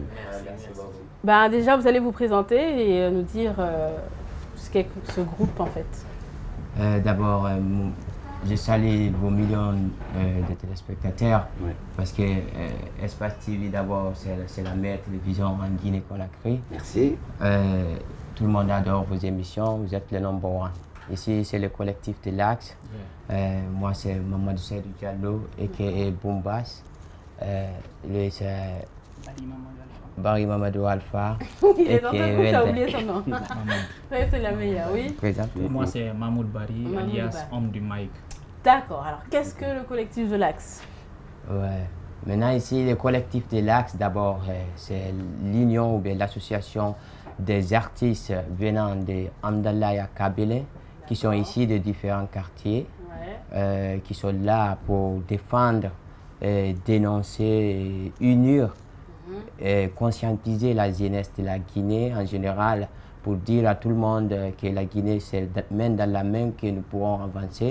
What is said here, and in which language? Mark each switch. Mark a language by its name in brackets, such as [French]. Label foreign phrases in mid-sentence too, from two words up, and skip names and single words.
[French] Déjà, vous allez vous présenter et nous dire ce qu'est ce groupe en fait. D'abord, je salue vos millions de téléspectateurs parce que Espace TV, d'abord, c'est la meilleure télévision en Guinée-Conakry. Merci. Tout le monde adore vos émissions, vous êtes le [English] number one. [French] Ici, c'est le collectif de l'Axe. Moi, c'est Mamadou Seydou Diallo, a.k.a. Boombas. Lui, c'est Barry Mamadou Alpha. Il est dans un coup, tu as oublié son nom. C'est la meilleure, oui. Moi, c'est Mahmoud Barry, alias Homme du Mike. D'accord. Alors, qu'est-ce que le collectif de l'Axe? Maintenant, ici, le collectif de l'Axe, d'abord, c'est l'union ou bien l'association des artistes venant de Amdalaya Kabylie, qui sont ici de différents quartiers, qui sont là pour défendre, dénoncer, unir et conscientiser la jeunesse de la Guinée en général, pour dire à tout le monde que la Guinée, c'est main dans la main que nous pourrons avancer.